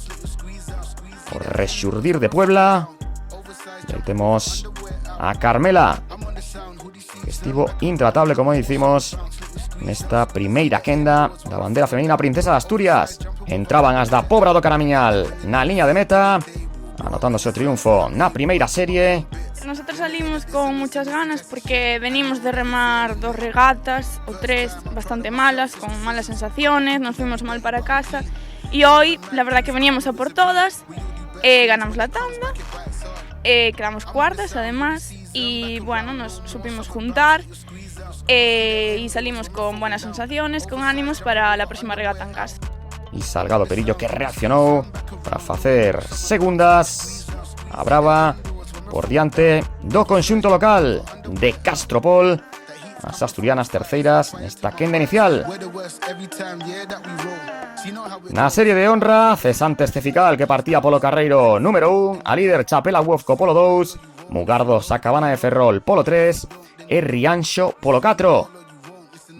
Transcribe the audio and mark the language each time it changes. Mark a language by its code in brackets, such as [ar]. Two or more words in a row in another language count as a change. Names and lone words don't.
[gl] O rexurdir de Puebla, e aí temos a Carmela, que estivo intratable, como dicimos, nesta primeira quenda da bandera femenina Princesa de Asturias. Entraban as da Pobra do Caramiñal na liña de meta, anotándose o triunfo na primeira serie. [es] Nosotros salimos con muchas ganas porque venimos de remar 2 regatas o 3 bastante malas, con malas sensaciones, nos fuimos mal para casa y hoy la verdad que veníamos a por todas, ganamos la tanda, quedamos cuartas además y bueno, nos supimos juntar y salimos con buenas sensaciones, con ánimos para la próxima regata en casa. [gl] E Salgado Perillo, que reaccionou para facer segundas a brava por diante do conxunto local de Castropol. As asturianas terceiras nesta quenda inicial. Na serie de honra, Cesantes Cefical, que partía polo carreiro número 1, a líder Chapela Wofco polo 2, Mugardos a Cabana de Ferrol polo 3 e Rianxo polo 4.